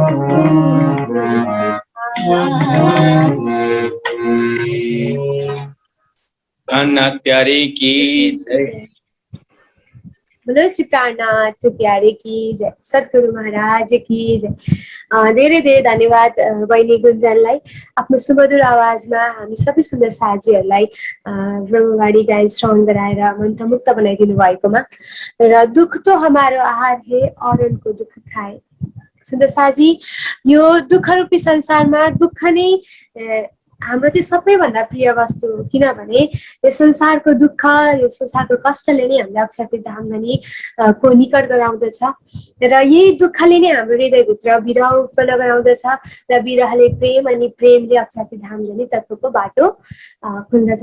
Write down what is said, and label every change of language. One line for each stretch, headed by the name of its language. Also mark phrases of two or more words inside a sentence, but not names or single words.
Hindi: प्राणनाथ प्यारे की जय। बोलो श्री प्राणनाथ प्यारे की जय, सद्गुरु महाराज की जय।
Nepali: धेरै धेरै धन्यवाद बहिनी गुन्जनलाई आफ्नो सुमधुर आवाजमा हामी सबै सुन्दर साथीहरूलाई ब्रह्मवाणी गायन श्रवण गराएर मन्त्रमुक्त बनाइदिनु भएकोमा, र
Hindi: दुख तो हमारो आहार है औरनको दुख खाए।
Nepali: सुन्दर साजी, यो दुःख रूपी संसारमा दुःख नै हाम्रो चाहिँ सबैभन्दा प्रिय वस्तु हो, किनभने यो संसारको दुःख, यो संसारको कष्टले नै हामीलाई अक्षरतीर्थ धामधनी को निकट गराउँदछ, र यही दुःखले नै हाम्रो हृदयभित्र विरह उत्पन्न गराउँदछ, र विरहले प्रेम अनि प्रेमले अक्षरतीर्थ धामधनी तत्त्वको बाटो खुल्दछ।